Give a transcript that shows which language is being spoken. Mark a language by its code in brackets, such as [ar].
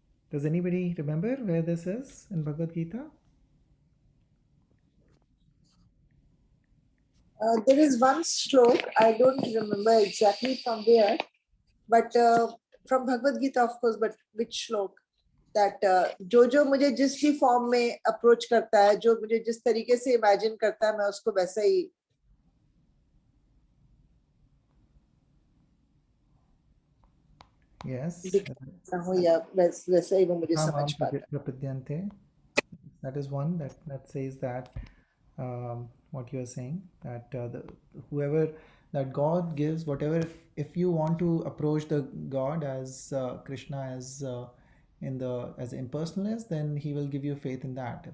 [en] Does anybody remember where this is in Bhagavad Gita? There is one stroke, I don't remember exactly from where, but from Bhagavad Gita, of course, but which shlok? [hi] That जो मुझे जिस भी form में approach करता है, जो मुझे जिस तरीके से इमेजिन करता है, मैं उसको वैसा ही [en] Yes. [hi] दिखता हूँ या वैसा ही वो मुझे समझ Tamam पाता है. [sa] prapadyante. [en] That is one that says that what you are saying, that whoever, that God gives whatever. If you want to approach the God as Krishna as impersonalist, then he will give you faith in that.